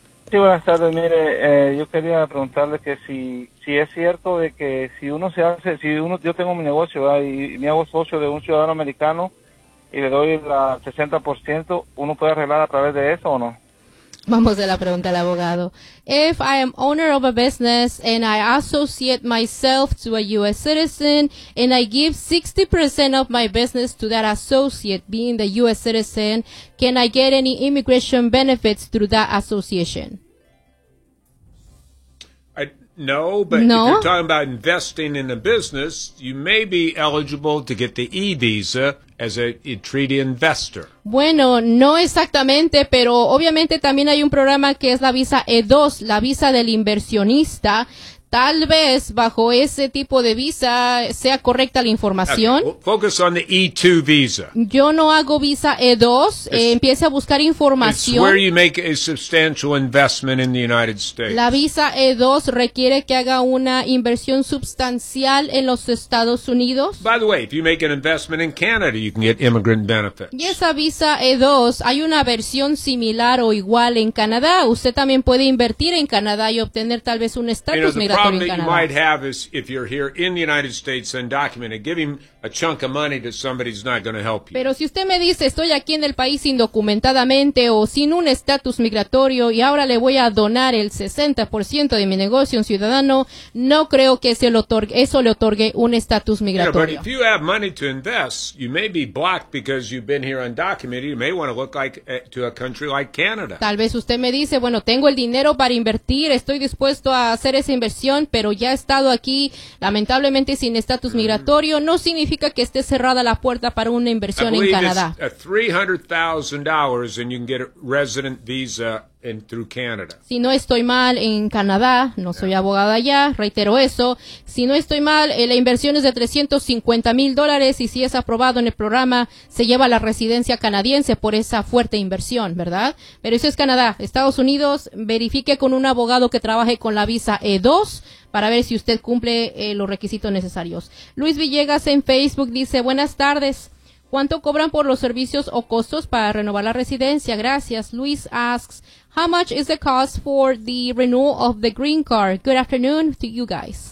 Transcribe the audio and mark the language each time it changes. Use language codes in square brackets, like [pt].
[es] Sí, buenas tardes. Mire, yo quería preguntarle que si es cierto de que si uno se hace, yo tengo mi negocio, ¿verdad? Y me hago socio de un ciudadano americano y le doy el 60%, ¿uno puede arreglar a través de eso o no? Vamos a la pregunta del abogado. [en] If I am owner of a business and I associate myself to a U.S. citizen and I give 60% of my business to that associate being the U.S. citizen, can I get any immigration benefits through that association? No. If you're talking about investing in a business, you may be eligible to get the E-Visa as a treaty investor. [es] Bueno, no exactamente, pero obviamente también hay un programa que es la visa E2, la visa del inversionista. tal vez bajo ese tipo de visa sea correcta la información. [en] Okay. Focus on the E2 visa. [es] Yo no hago visa E2. Empiece a buscar información. [en] It's where you make a substantial investment in the United States. [es] La visa E2 requiere que haga una inversión sustancial en los Estados Unidos. [en] By the way, if you make an investment in Canada, you can get immigrant benefits. [es] Y esa visa E2, hay una versión similar o igual en Canadá. Usted también puede invertir en Canadá y obtener tal vez un estatus migratorio en Canadá. [en] The problem that you might have is if you're here in the United States undocumented, giving a chunk of money to somebody is not going to help you. [es] Pero si usted me dice estoy aquí en el país indocumentadamente o sin un estatus migratorio y ahora le voy a donar el 60% de mi negocio a un ciudadano, no creo que eso le otorgue un estatus migratorio. [en] Yeah, but if you have money to invest, you may be blocked because you've been here undocumented. You may want to look like to a country like Canada. [es] Tal vez usted me dice, bueno, tengo el dinero para invertir, estoy dispuesto a hacer esa inversión, pero ya he estado aquí lamentablemente sin estatus migratorio, no significa que esté cerrada la puerta para una inversión en Canadá. [en] $300,000 and you can get a resident visa in through Canada. [es] Si no estoy mal en Canadá, no soy abogada allá, reitero eso. Si no estoy mal, la inversión es de $350,000 y si es aprobado en el programa, se lleva la residencia canadiense por esa fuerte inversión, ¿verdad? Pero eso es Canadá. Estados Unidos, verifique con un abogado que trabaje con la visa E2 para ver si usted cumple los requisitos necesarios. Luis Villegas en Facebook dice, buenas tardes. ¿Cuánto cobran por los servicios o costos para renovar la residencia? Gracias. [en] Luis asks, how much is the cost for the renewal of the green card? Good afternoon to you guys.